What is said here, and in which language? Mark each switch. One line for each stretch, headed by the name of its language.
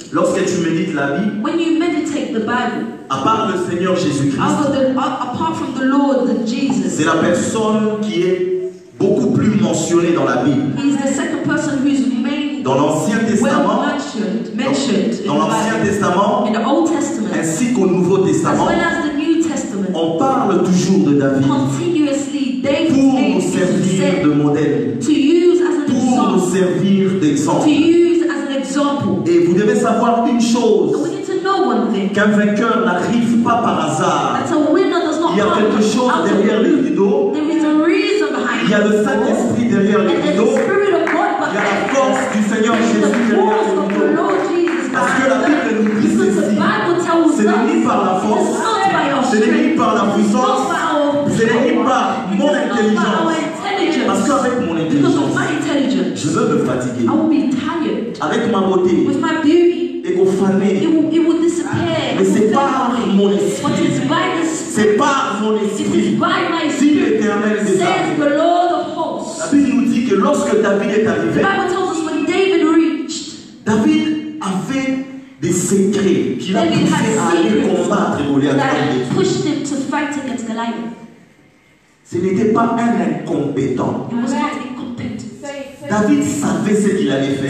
French: lorsque tu médites la Bible,
English: when you meditate the Bible,
French: à part le Seigneur Jésus-Christ,
English: apart from the Lord, the Jesus,
French: c'est la personne qui est beaucoup plus mentionnée dans la Bible.
English: he's the second person who's made
French: Dans l'Ancien
English: well
French: Testament,
English: mentioned
French: dans
English: in,
French: l'Ancien
English: the Bible,
French: Testament,
English: in the Old Testament,
French: ainsi qu'au Nouveau
English: as
French: Testament,
English: well as the New Testament.
French: on parle toujours de David
English: Continuously, David's
French: pour
English: name
French: nous
English: is
French: servir de
English: said
French: modèle,
English: to use as an
French: pour nous
English: example.
French: servir
English: To
French: d'exemple.
English: use as an example.
French: Et vous devez savoir une
English: And
French: chose,
English: we need to know one thing.
French: qu'un vainqueur n'arrive pas par hasard.
English: That a winner does not
French: Il y a
English: come
French: quelque chose
English: out of
French: derrière les
English: the blue.
French: rideaux,
English: There is a reason behind
French: il y a le
English: it.
French: Saint-Esprit derrière
English: And
French: les
English: there's
French: rideaux,
English: the Spirit of God
French: il y a la
English: behind
French: force
English: it.
French: du Seigneur
English: There's
French: Jésus
English: the
French: derrière
English: force
French: les
English: of the
French: rideaux.
English: Lord Jesus
French: Parce que la
English: behind
French: Bible nous
English: it.
French: dit
English: Because the
French: ceci,
English: Bible tells us
French: ce n'est ni par la
English: it's
French: force,
English: not by our
French: ce n'est ni
English: strength.
French: par la
English: It's
French: puissance,
English: not by our
French: ce n'est ni
English: power.
French: par
English: It
French: mon
English: is not by our
French: intelligence.
English: intelligence.
French: Parce qu'avec mon
English: Because
French: intelligence,
English: of my intelligence,
French: je veux me fatiguer.
English: I will be tired.
French: Avec ma beauté,
English: With my beauty,
French: et faner.
English: it will disappear.
French: Mais
English: It
French: c'est
English: will
French: par
English: fade
French: mon
English: away.
French: esprit.
English: But it's by the
French: C'est
English: Spirit.
French: par mon
English: It is
French: esprit.
English: by my
French: Dit
English: Spirit.
French: l'Éternel des
English: Says
French: armées.
English: the Lord of
French: La
English: hosts.
French: Bible nous dit que lorsque David est
English: The
French: arrivé,
English: Bible tells us when David reached,
French: David avait des secrets qui l'ont
English: David
French: poussé
English: had
French: à aller
English: secrets
French: combattre Goliath.
English: that pushed him to fight against Goliath.
French: Ce n'était pas un incompétent.
English: He was not incompetent.
French: David savait ce qu'il allait faire.